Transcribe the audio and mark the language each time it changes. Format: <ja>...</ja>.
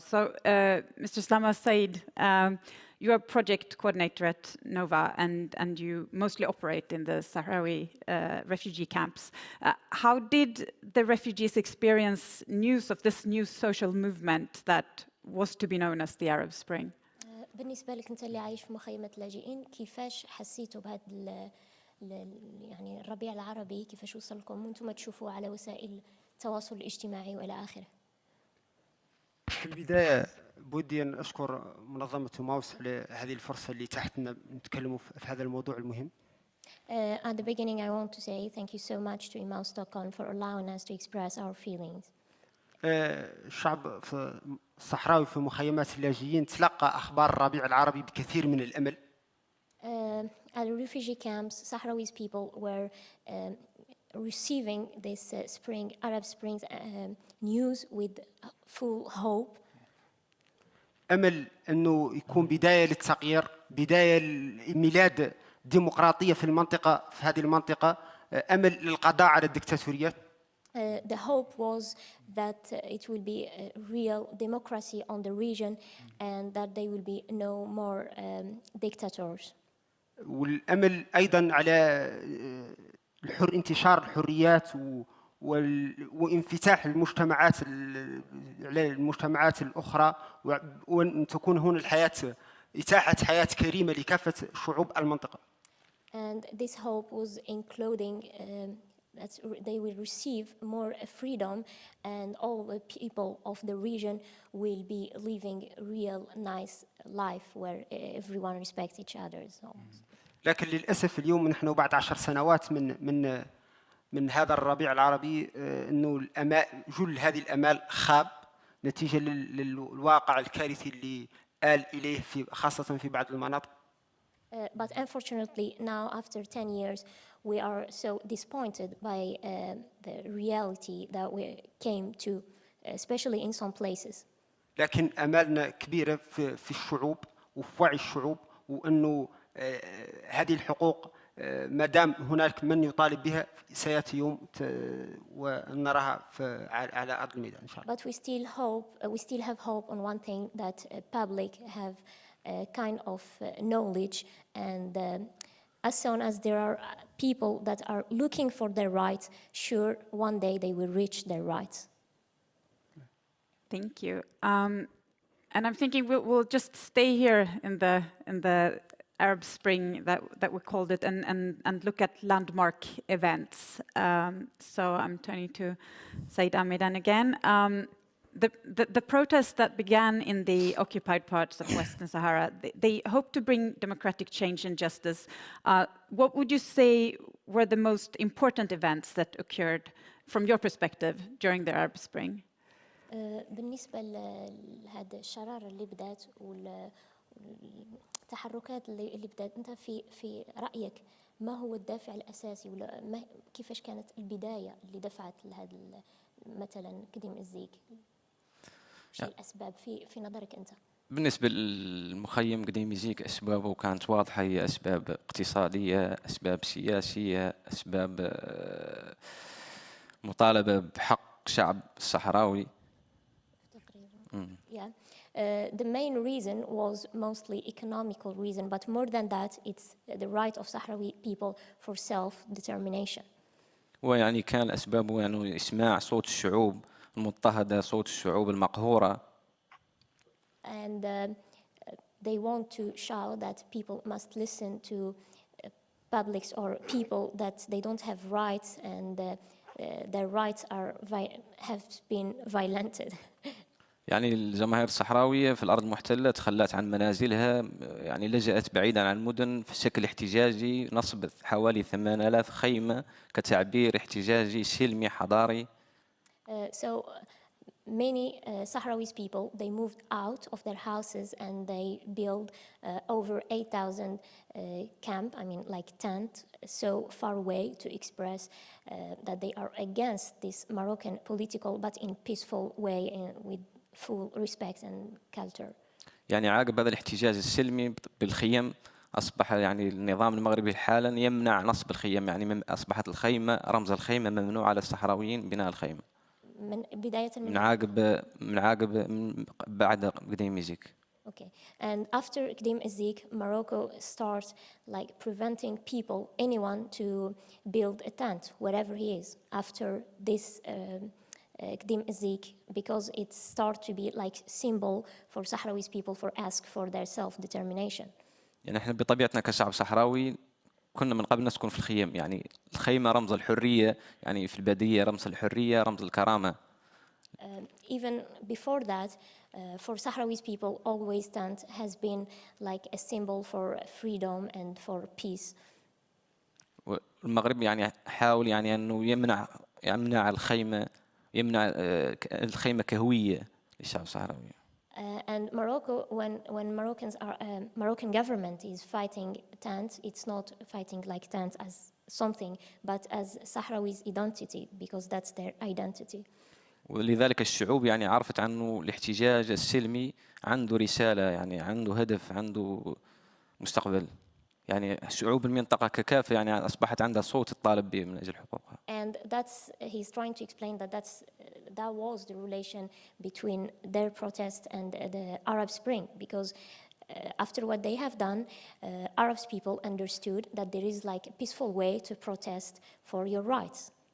<en>So, Mr. Slama Said, you are project coordinator at NOVA, and you mostly operate in the Sahrawi refugee camps. How did the refugees experience news of this new social movement that was to be known as the Arab Spring?</en> <ar>بالنسبة لك أنت اللي عايش في مخيمة اللاجئين، كيفاش حسيتوا بهذا يعني الربيع العربي؟ كيفاش وصلكم وأنتم تشوفوه على وسائل التواصل الاجتماعي وإلى آخره؟ في البداية بودي أن أشكر منظمة إماوس على هذه الفرصة اللي تحت لنا نتكلموا في هذا الموضوع المهم.</ar> <en>At the beginning, I want to say thank you so much to Emmaus Stockholm for allowing us to express our feelings.</en> <ar>الشعب في الصحراوي في مخيمات اللاجئين تلقى أخبار الربيع العربي بكثير من الأمل.</ar> <en>At the refugee camps, Sahrawis people were receiving this Arab Springs news with full hope.</en> <ar>أمل أنه يكون بداية للتغيير، بداية لميلاد ديمقراطية في المنطقة، في هذه المنطقة، أمل للقضاء على الدكتاتوريات.</ar> <en>The hope was that it will be a real democracy on the region and that there will be no more dictators.</en> <ar>والأمل أيضاً على انتشار الحريات وانفتاح المجتمعات على المجتمعات الأخرى، وأن تكون هنا الحياة إتاحة حياة كريمة لكافة شعوب المنطقة.</ar> <en>And this hope was including that they will receive more freedom and all the people of the region will be living a real nice life where everyone respects each other. So.</en> <ar>لكن للأسف اليوم نحن بعد 10 سنوات من هذا الربيع العربي، إنه جل هذه الآمال خاب نتيجة للواقع الكارثي اللي آل إليه خاصة في بعض المناطق.</ar> <en>But unfortunately, now after 10 years, we are so disappointed by the reality that we came to, especially in some places.</en> <ar>لكن آمالنا كبيرة في الشعوب وفي وعي الشعوب، وأنه هذه الحقوق ما دام هناك من يطالب بها سيأتي يوم ونراها على أرض الميدان إن شاء الله.</ar> <en>But we still have hope on one thing, that public have a kind of knowledge, and as soon as there are people that are looking for their rights, sure, one day they will reach their rights. Thank you. And I'm thinking we'll just stay here in the Arab Spring that we called it, and look at landmark events. So I'm turning to Said Amidan again. The protests that began in the occupied parts of Western Sahara, they hope to bring democratic change and justice. What would you say were the most important events that occurred from your perspective during the Arab Spring?</en> <ar>بالنسبة لهذا الشرارة اللي بدأت والتحركات اللي بدأت، أنت في رأيك ما هو الدافع الأساسي، ولا كيفاش كانت البداية اللي دفعت لهذا مثلا قديم إزيك؟ شو الأسباب في نظرك أنت؟ بالنسبة للمخيم قديم إزيك أسبابه كانت واضحة، هي أسباب اقتصادية، أسباب سياسية، أسباب مطالبة بحق شعب الصحراوي. Yeah.</ar> <en>The main reason was mostly economical reason, but more than that, it's the right of Sahrawi people for self-determination.</en> <ar>ويعني كان أسبابه يعني إسماع صوت الشعوب المضطهدة، صوت الشعوب المقهورة.</ar> <en>And they want to show that people must listen to publics or people that they don't have rights, and their rights have been violated.</en> <ar>يعني الجماهير الصحراوية في الأرض المحتلة تخلت عن منازلها، يعني لجأت بعيدا عن المدن في شكل احتجاجي، نصب حوالي 8000 خيمة كتعبير احتجاجي سلمي حضاري.</ar> <en>So many Sahrawis people, they moved out of their houses and they built over 8,000 camp, like tent, so far away to express that they are against this Moroccan political, but in peaceful way and with full respect and culture.</en> <ar>يعني عقب هذا الاحتجاج السلمي بالخيم أصبح يعني النظام المغربي حالا يمنع نصب الخيم، يعني أصبحت الخيمة رمز الخيمة ممنوع على الصحراويين بناء الخيمة. من بداية من عقب بعد قديم إزيك.</ar> <en>Okay, and after Gdeim Izik, Morocco starts like preventing people, anyone, to build a tent wherever he is after this Gdeim Izik, because it starts to be like symbol for Sahrawi people for ask for their self-determination.</en> <ar>يعني احنا بطبيعتنا كشعب صحراوي كنا من قبل نسكن في الخيم، يعني الخيمة رمز الحرية، يعني في البادية رمز الحرية، رمز الكرامة.</ar> <en>Even before that, for Sahrawi people, always tent has been like a symbol for freedom and for peace.</en> <ar>والمغرب يعني حاول يعني أنه يمنع الخيمة، يمنع الخيمة كهوية للشعب الصحراوي.</ar> <en>And Morocco, when Moroccan government is fighting tents, it's not fighting like tents as something, but as Sahrawi's identity, because that's their identity.</en> <ar>ولذلك الشعوب يعني عرفت عنه الاحتجاج السلمي عنده رسالة، يعني عنده هدف، عنده مستقبل. يعني شعوب المنطقة ككافة يعني أصبحت عندها صوت تطالب به من أجل حقوقها.</ar> <en>And he's trying to explain that was the relation between their protest and the Arab Spring, because after what they have done, Arab people understood that there is like a peaceful way to protest for your rights.</en>